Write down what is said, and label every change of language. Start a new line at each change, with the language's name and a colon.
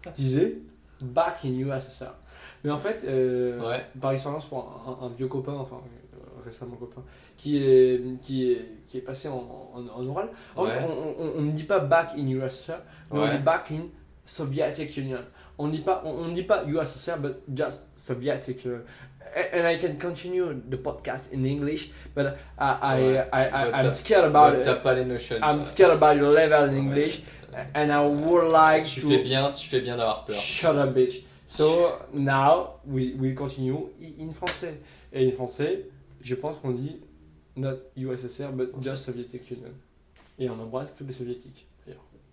French: disaient «
English: Back in USSR ».
French: Mais en fait, par expérience, pour un vieux copain, enfin, récemment copain, qui est passé en oral, on ne dit pas «
English: Back in USSR
French: », mais on dit «
English: Back in Soviet Union ».
French: On dit pas USSR,
English: but just Soviet. And I can continue the podcast in English, but I'm scared about it.
French: T'as pas les notions.
English: I'm scared about your level in English, and I would like to.
French: Tu fais bien d'avoir peur.
English: Shut up, bitch. So now we'll continue in français.
French: Et en français, je pense qu'on dit
English: not USSR, but just Soviet Union.
French: Et on embrasse tous les soviétiques, d'ailleurs.